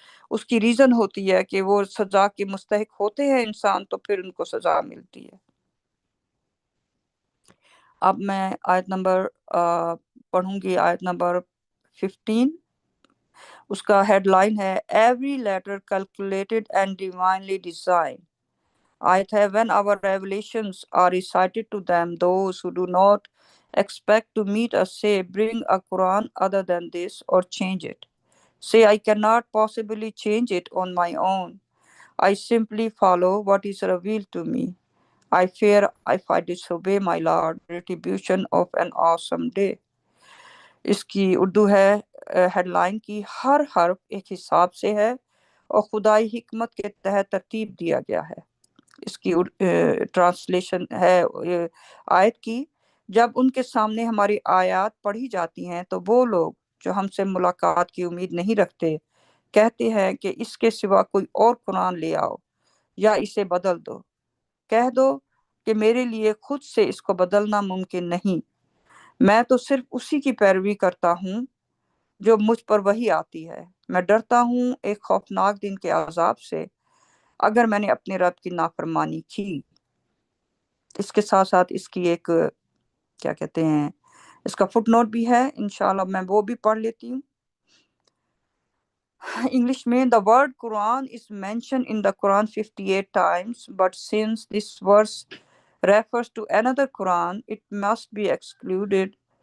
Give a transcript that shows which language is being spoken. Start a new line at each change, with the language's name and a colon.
Urdu: اس کی ریزن ہوتی ہے کہ وہ سزا کے مستحق ہوتے ہیں انسان، تو پھر ان کو سزا ملتی ہے. اب میں آیت نمبر پڑھوں گی، آیت نمبر 15. اس کا ہیڈ لائن ہے
English: Every letter calculated and divinely designed.
Urdu: آیت ہے
English: when our revelations are recited to them, those who do not expect to meet us say, bring a Quran other than this or change it. Say, I cannot possibly change it on my own. I simply follow what is revealed to me. I fear if I disobey my Lord, retribution of an awesome day.
Urdu: اس کی اردو ہے head line کی ہر حرف ایک حساب سے ہے اور خدائی حکمت کے تحت ترتیب دیا گیا ہے. اس کی ٹرانسلیشن ہے آیت کی، جب ان کے سامنے ہماری آیات پڑھی جاتی ہیں تو وہ لوگ جو ہم سے ملاقات کی امید نہیں رکھتے کہتے ہیں کہ اس کے سوا کوئی اور قرآن لے آؤ یا اسے بدل دو. کہہ دو کہ میرے لیے خود سے اس کو بدلنا ممکن نہیں، میں تو صرف اسی کی پیروی کرتا ہوں جو مجھ پر وحی آتی ہے. میں ڈرتا ہوں ایک خوفناک دن کے عذاب سے اگر میں نے اپنے رب کی نافرمانی کی. اس کے ساتھ ساتھ اس کی ایک کیا کہتے ہیں، اس کا فٹ نوٹ بھی ہے، انشاءاللہ میں وہ بھی پڑھ لیتی ہوں انگلش میں.
English: The word Quran is mentioned in the Quran 58 times, but since this verse refers to another Quran, it must be excluded.